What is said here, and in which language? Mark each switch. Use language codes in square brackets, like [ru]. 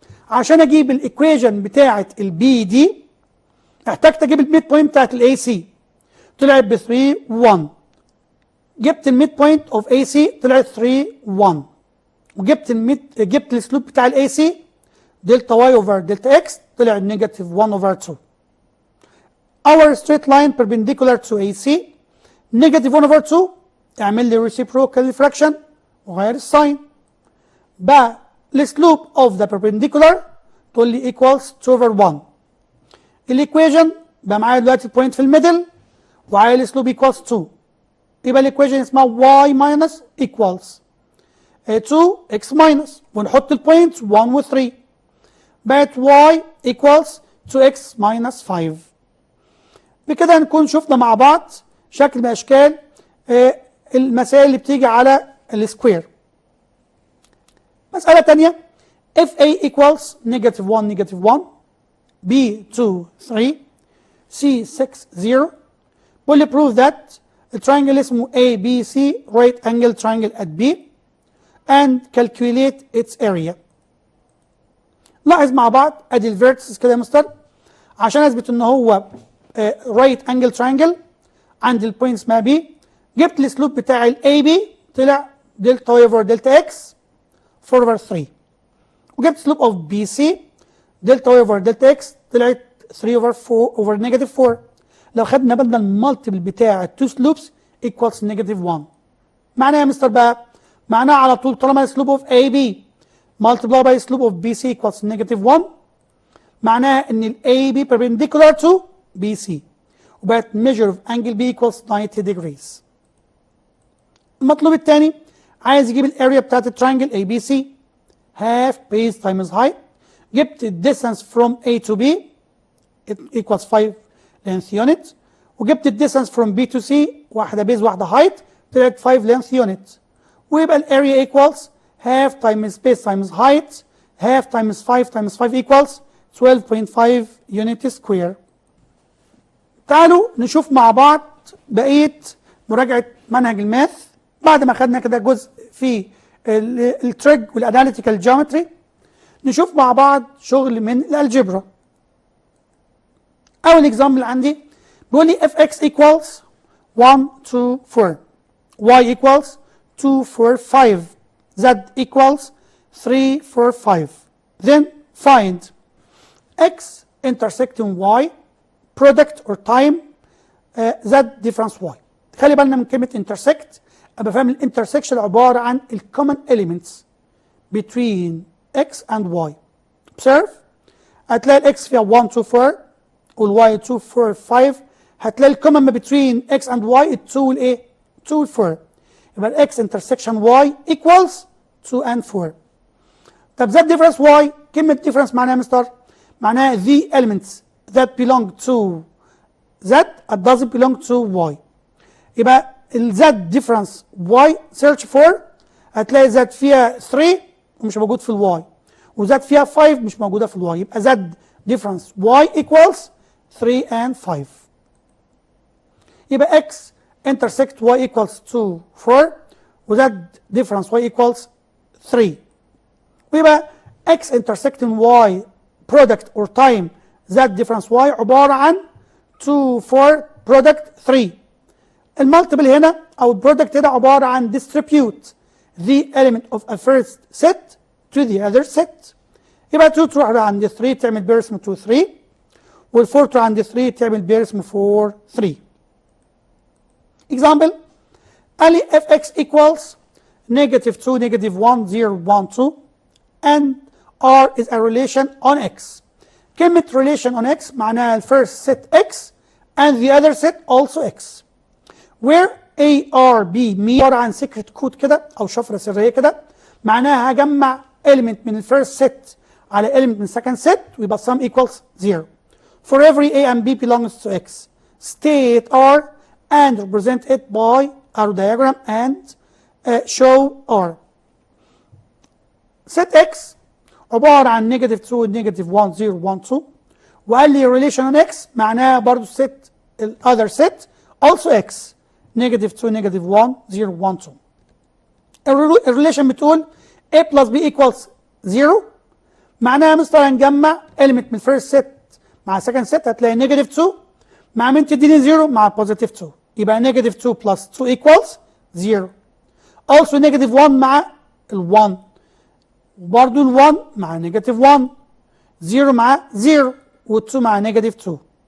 [ar] عشان اجيب الايكويشن بتاعت البي دي احتجت اجيب الميد بوينت بتاعت الاي سي طلعت ب 3 1. جبت الميد بوينت اوف اي سي طلعت 3 1 وجبت جبت السلوب بتاع الاي سي دلتا واي اوفر دلتا اكس طلع نيجاتيف 1 اوفر 2. [en] Our straight line perpendicular to AC negative 1 over 2 [ar] اعمل لي [en] reciprocal fraction [ar] وغير الساين. بقى السلوب اوف ذا perpendicular تقول لي [en] equals 2 over 1. [ar] الايكويشن بقى معايا دلوقتي البوينت في الميدل وعايز السلوب equals 2 يبقى الايكويشن اسمها [en] y minus equals 2x minus [ar] ونحط البوينتس 1 و 3 بقت [en] y equals 2x minus 5. [ar] بكده نكون شفنا مع بعض شكل من اشكال المسائل اللي بتيجي على السكوير. مسألة تانية [en] if a equals negative 1 negative 1 b 2 3 c 6 0 [ar] بقول لي [en] prove that [ar] الترينجل اسمه [en] ABC right angle triangle at B and calculate its area. [ar] لاحظ مع بعض ادي الفيرتسز كده يا مستر عشان اثبت ان هو [en] right angle triangle [ar] عند البوينت اسمها B. جبت السلوب بتاع الاي بي طلع دلتا واي اوفر دلتا اكس 4 اوفر 3 وجبت سلوب اوف بي سي دلتا واي اوفر دلتا اكس طلعت 3 اوفر 4 اوفر نيجاتيف 4. لو خدنا بالنا المالتيبل بتاع التو سلوبس ايكوالز نيجاتيف 1. معناها يا مستر بقى معناها على طول طالما السلوب اوف اي بي مالتيبلاي باي سلوب اوف بي سي ايكوالز نيجاتيف 1 معناها ان الاي بي [en] perpendicular to [ar] بي سي وبقت [en] measure of angle B equals 90 degrees. [ar] المطلوب الثاني عايز يجيب الاريا بتاعت الترينجل اي بي سي [en] half base times height. جبت distance from A to B it equals 5 length unit [ar] وجبت [en] distance from B to C [ar] واحدة بيز واحدة height طلعت [en] 5 length unit [ar] ويبقى الاريا [en] equals half times base times height half times 5 times 5 equals 12.5 unit square. [ar] تعالوا نشوف مع بعض بقية مراجعة منهج الماث بعد ما خدنا كده جزء في التريج والاناليتيكال جيومتري. نشوف مع بعض شغل من الالجبرا. اول اكزامبل عندي بيقول لي [en] if x equals 1 2 4 y equals 2 4 5 z equals 3 4 5 then find x intersecting y product or time z difference y. [ar] خلي بالنا من كلمة intersect. أبقى فاهم الانترسكشن عبارة عن ال [en] common elements between x and y. observe. [ar] هتلاقي ال x فيها 1 2 4 وال y 2 4 5. هتلاقي ال common ما [en] between x and y [ar] ال 2 والايه؟ 2 وال 4. يبقى ال [en] x intersection y equals 2 and 4. [ar] طب [en] z difference y [ar] كلمة difference معناها مستر؟ معناها [en] the elements that belong to z that doesn't belong to y. [ar] يبقى ال z difference y [en] search for [ar] هتلاقي z فيها 3 ومش موجود في ال y و z فيها 5 مش موجودة في ال y. يبقى [en] z difference y equals 3 and 5. [ar] يبقى [en] x intersect y equals 2 4 [ar] و [en] z difference y equals 3. [ar] ويبقى [en] x intersecting y product or time z difference y [ar] عبارة عن [en] 2 4 product 3. [ar] المالتيبل هنا او البرودكت هنا عبارة عن [en] distribute the element of a first set to the other set. [ar] يبقى 2 تروح عند 3 تعمل بيرسم 2 3 وال 4 تروح عند 3 تعمل بيرسم 4 3. [en] example [ar] قال لي [en] fx equals -2 -1 0 1 2 and r is a relation on x. [ar] كلمة [en] relation on x [ar] معناها [en] first set x and the other set also x. where A R B [ar] عبارة عن سكرت كود كده أو شفرة سرية كده معناها هجمع element من الفيرست set على element من السكند set ويبقى [en] sum equals 0. For every A and B belongs to x, state R and represent it by arrow diagram and show R. [ar] set x عبارة عن -2 -1 0 1 2 وقال لي [en] relation on x [ar] معناها برضو [en] set ال other set also x [ar] -2 -1 0 1 2. الريليشن بتقول [en] a plus b equals 0 [ar] معناها مستر هنجمع element من first set مع second set هتلاقي -2 مع مين تديني 0 مع positive 2 يبقى [en] -2 plus 2 equals 0. [ar] also -1 مع ال 1 وبرضه ال 1 مع -1 0 مع 0 وال 2 مع -2.